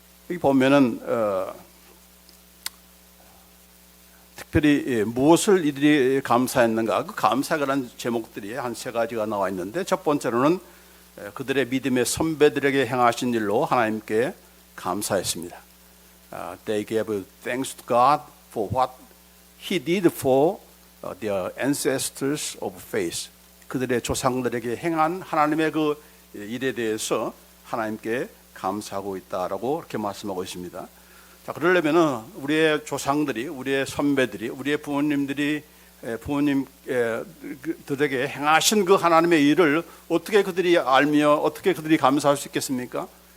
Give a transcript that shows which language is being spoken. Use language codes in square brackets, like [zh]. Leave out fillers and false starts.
[ko] 여기 보면은 특별히 무엇을 이들이 감사했는가, 그 감사에 관한 제목들이 한 세 가지가 나와 있는데, 첫 번째로는 그들의 믿음의 선배들에게 행하신 일로 하나님께 감사했습니다. [en] They gave thanks to God for what He did for their ancestors of faith. [ko] 그들의 조상들에게 행한 하나님의 그 일에 대해서 하나님께 감사하고 있다라고 이렇게 말씀하고 있습니다. 자, 그러려면은 우리의 조상들이, 우리의 선배들이, 우리의 부모님들이 부모님들에게 행하신 그 하나님의 일을 어떻게 그들이 알며 어떻게 그들이 감사할 수 있겠습니까?